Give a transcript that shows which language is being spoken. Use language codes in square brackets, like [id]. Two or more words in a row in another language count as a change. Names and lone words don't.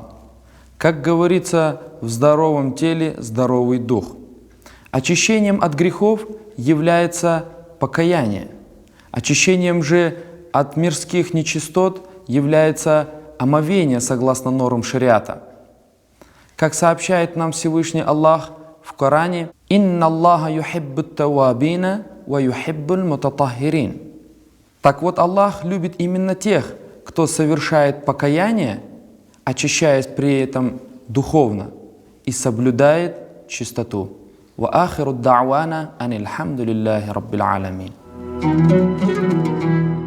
[ru] Как говорится, в здоровом теле здоровый дух. Очищением от грехов является покаяние. Очищением же от мирских нечистот является омовение согласно нормам шариата. Как сообщает нам Всевышний Аллах в Коране: [ar] «إن الله يحب التوابين و يحب المتطهرين». [ru] Так вот, Аллах любит именно тех, кто совершает покаяние, очищаясь при этом духовно, и соблюдает чистоту. [ar] وآخر دعوانا أن الحمد لله رب العالمين.